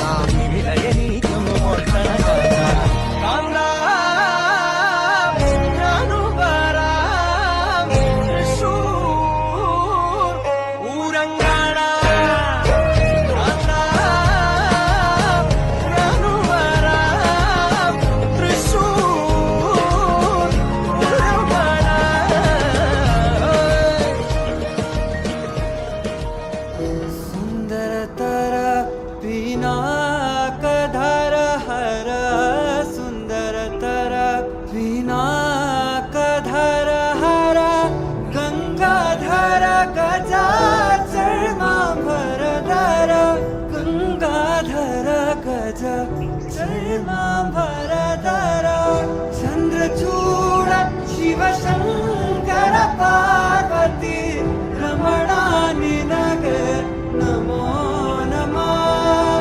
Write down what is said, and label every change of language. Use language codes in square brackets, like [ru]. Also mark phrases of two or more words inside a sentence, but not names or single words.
[ml] തിമിലയെനിക്കൊന്നു കൊട്ടണം കാന്ത. കാന്ത ഞാനും വരാം തൃശൂർ പൂരം കാണാൻ. കാന്ത ഞാനും വരാം തൃശൂർ പൂരം കാണാൻ. [kn] ಸುಂದರತರ ಪಿನಾಕಧರ ಹರ ಸುಂದರತರ ಪಿನಾಕಧರ ಹರ ಗಂಗಾಧರ ಗಜಾ ಚರ್ಮಾಂಬರಧರ ಗಂಗಾಧರ ಗಜ ಚರ್ಮಾಂಬರಧರ ಚಂದ್ರಚೂಡ ಶಿವಶಂಕರ ಪಾರ್ವತಿ ರಮಣಾ ನಿನಗೆ ನಮೋ ನಮಃ.